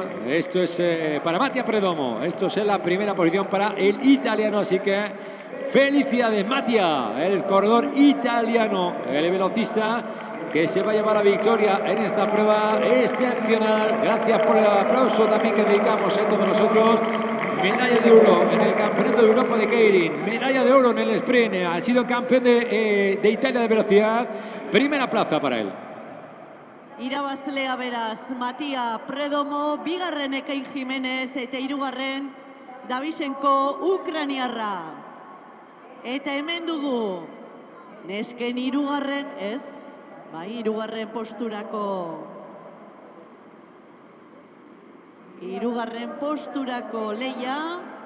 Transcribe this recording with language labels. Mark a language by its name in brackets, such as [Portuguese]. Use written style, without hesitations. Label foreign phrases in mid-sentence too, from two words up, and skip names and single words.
[Spanish] Esto es para Mattia Predomo, esto es la primera posición para el italiano, así que Felicidades, Mattia, el corredor italiano, el velocista que se va a llevar la victoria en esta prueba excepcional. Gracias por el aplauso también que dedicamos a todos nosotros. Medalla de oro en el Campeonato de Europa de Keirin, medalla de oro en el sprint, ha sido campeón de Italia de velocidad, primera plaza para él. [Basque] Irabazlea beraz, Mattia Predomo, bigarren Ekain Jimenez eta hirugarren Davisenko Ukraniarra. Eta hemen dugu, nesken hirugarren, ez, bai, hirugarren posturako leia.